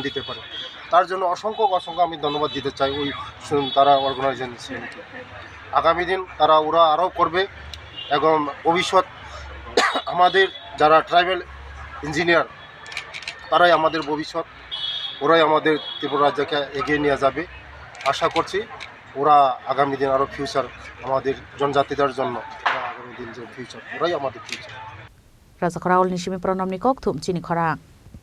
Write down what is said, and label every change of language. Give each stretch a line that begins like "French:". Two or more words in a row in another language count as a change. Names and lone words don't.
Bangla: দিতে পারে তার জন্য অসংখ্য আমি ধন্যবাদ দিতে চাই ওই তারা অর্গানাইজেশনকে আগামী দিন ওরা আরও করবে এবং ভবিষ্যৎ আমাদের যারা
English: tribal engineer
Bangla: তারাই আমাদের ভবিষ্যৎ ওরাই আমাদের ত্রিপুরা রাজ্যকে এগিয়ে নিয়ে যাবে আশা করছি ওরা আগামী দিন আরও ফিউচার আমাদের জনজাতিদের জন্য আগামী দিন যে ফিউচার ওরাই আমাদের ফিউচার
Kok Borok: Rajakor Auli ni Shimi Pronom ni Kokthum Chini Khorang